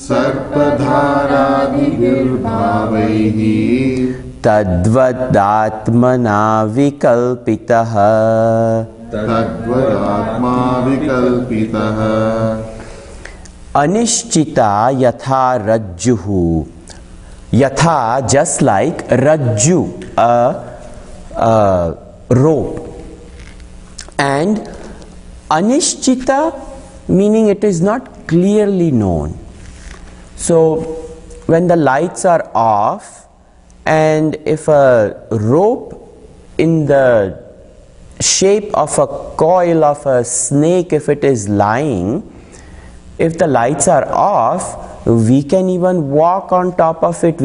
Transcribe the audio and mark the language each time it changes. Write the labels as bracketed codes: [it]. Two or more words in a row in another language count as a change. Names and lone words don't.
[sa] sarpadharadibhirbhavaihi tadvadatmana vikalpitah tadvadatma vikalpitah. Anishchita yatha rajjuhu. Yatha, [en] just like rajju, a rope. And anishchita, meaning it is not clearly known. So when the lights are off, and if a rope in the shape of a coil of a snake, if it is lying, if the lights are off, we can even walk on top of it.